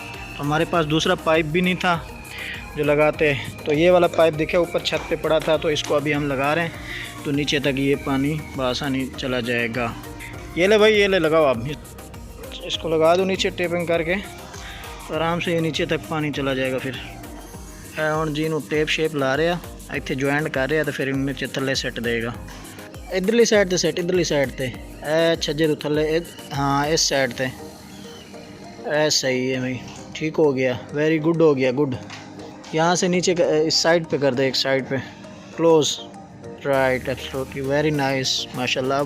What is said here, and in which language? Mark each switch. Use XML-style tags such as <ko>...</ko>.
<hi>तो हमारे पास दूसरा पाइप भी नहीं था जो लगाते तो ये वाला पाइप दिखे ऊपर छत पे पड़ा था तो इसको अभी हम लगा रहे हैं तो नीचे तक ये पानी बआसानी चला जाएगा। ये ले भाई ये ले लगाओ आप इसको लगा दो नीचे टेपिंग करके आराम से ये नीचे तक पानी चला जाएगा। फिर</hi> <pa>ਹੁਣ जी ਨੂੰ ਟੇਪ ਸ਼ੇਪ ਲਾ ਰਿਹਾ ਇੱਥੇ ਜੁਆਇੰਟ ਕਰ ਰਿਹਾ ਤੇ ਫਿਰ ਇਹਨੂੰ ਨੀਚੇ ਥੱਲੇ ਸੈੱਟ ਦੇਗਾ। ਇਧਰਲੀ ਸਾਈਡ ਤੇ ਸੈੱਟ ਇਧਰਲੀ ਸਾਈਡ ਤੇ ਇਹ ਛੱਜੇ ਤੋਂ ਥੱਲੇ</pa> <hi>हाँ इस साइड पे सही है भाई ठीक हो गया वेरी गुड हो गया गुड। यहाँ से नीचे इस साइड पे कर दे एक साइड पे</hi> <en>close right absolutely very nice</en> <hi>माशाल्लाह।</hi>